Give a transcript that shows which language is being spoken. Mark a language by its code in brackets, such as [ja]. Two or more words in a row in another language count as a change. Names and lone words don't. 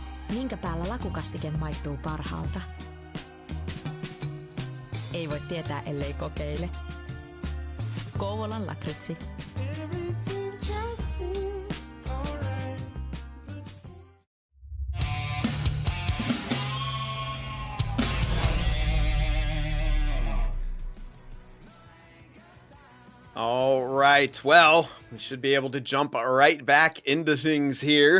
[fi] Minkä päällä lakukastike maistuu parhaalta? Ei voi tietää, ellei kokeile. Kouvolan lakritsi. [en] All right, well, we should be able to jump right back into things here.